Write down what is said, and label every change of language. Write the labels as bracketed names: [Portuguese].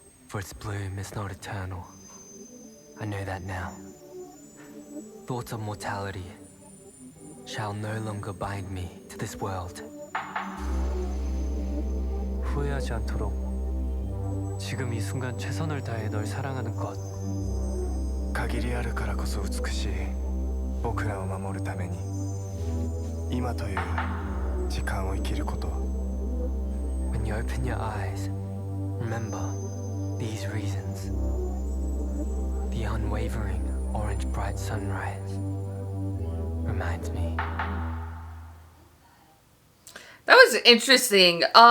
[English] For its bloom is not eternal. I know that now. Thoughts of mortality shall no longer bind me to this world. [Korean] 후회하지 않도록 지금 이 순간 최선을 다해 널 사랑하는 것. [Japanese] 限りあるからこそ美しい僕らを守るために今という時間を生きること。 [English] When you open your eyes, remember these reasons. The unwavering orange bright sunrise reminds me. That was interesting.